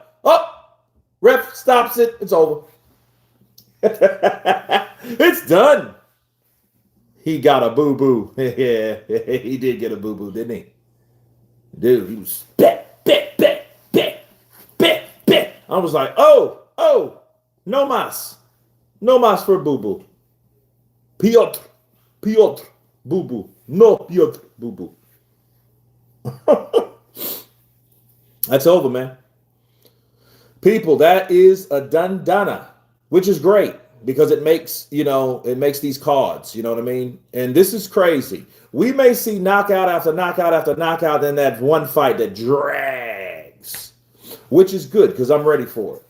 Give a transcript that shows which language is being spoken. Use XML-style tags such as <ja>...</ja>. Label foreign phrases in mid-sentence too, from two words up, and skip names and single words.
<en>Ref stops it. It's over. It's done. He got a boo-boo. Yeah, he did get a boo-boo, didn't he? Dude, he was bet. I was like,</en> <es>oh, no mas. No mas</es> <en>for boo-boo. Piotr, boo-boo. No, Piotr, boo-boo. That's over, man. People, that is a dandana, which is great because it makes these cards, you know what I mean? And this is crazy. We may see knockout after knockout after knockout in that one fight that drags, which is good because I'm ready for it.</en>